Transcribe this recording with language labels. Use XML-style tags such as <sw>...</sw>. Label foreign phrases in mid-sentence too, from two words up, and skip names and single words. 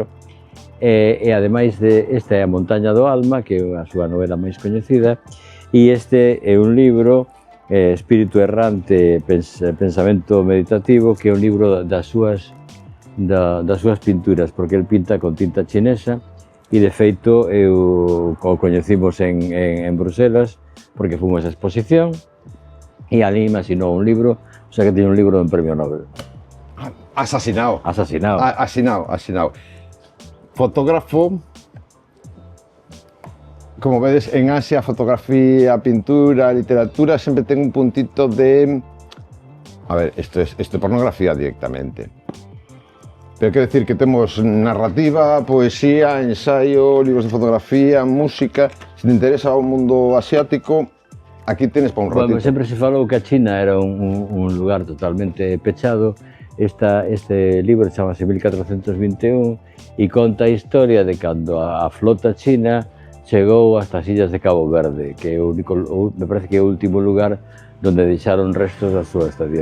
<gl>E ademais, esta é A Montaña do Alma, que é a súa novela máis coñecida, e este é un libro, Espírito Errante, Pensamento Meditativo, que é un libro das súas pinturas, porque el pinta con tinta chinesa, e de feito o coñecimos en Bruselas, porque fomos a exposición, e ali me asinou un libro.</gl> <es>O sea que tiene un libro de un premio Nobel.</es> <gl>Asasinado. Fotógrafo, como vedes, en Asia,</gl> <es>fotografía, pintura, literatura, siempre tengo un puntito de... A ver, esto es pornografía directamente. Pero quiero decir que tenemos narrativa, poesía, ensayo, libros de fotografía, música. Si te interesa un mundo asiático, aquí tienes para un ratito.</es> <gl>Bueno, sempre se falou que a China era un lugar totalmente pechado. Este libro chamase 1421 e conta a historia de cando a flota china chegou hasta as illas de Cabo Verde, que é me parece que é o último lugar donde deixaron restos da súa estadía.</gl>